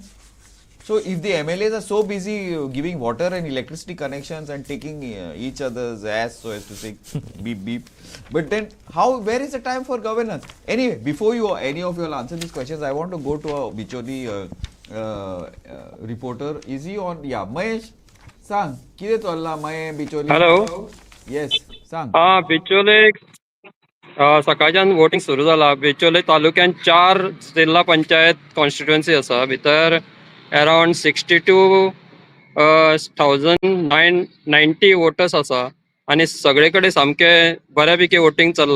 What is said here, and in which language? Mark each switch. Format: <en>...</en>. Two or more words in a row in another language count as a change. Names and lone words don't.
<en>So if the MLAs are so busy giving water and electricity connections and taking each other's ass, so as to say, beep beep, but then where is the time for governance? Anyway, before any of you will answer these questions, I want to go to a Bicholi reporter. Is he on? Yeah, Mahesh,</en> <kok>sang, kide challa Mahe Bicholi?</kok> <en>Hello. Yes, sang.</en> <kok>बिचोले सकाळच्यान वोटिंग सुरू जाला. बिचोले तालुक्यात 4 जिल्हा पंचायत कॉन्स्टिट्युएन्सी आसा. भितर अराउंड 62,990 वोटर्स आसा आणि सगळे कडेन सामके बऱ्यापैकी वोटिंग चल्ला.</kok>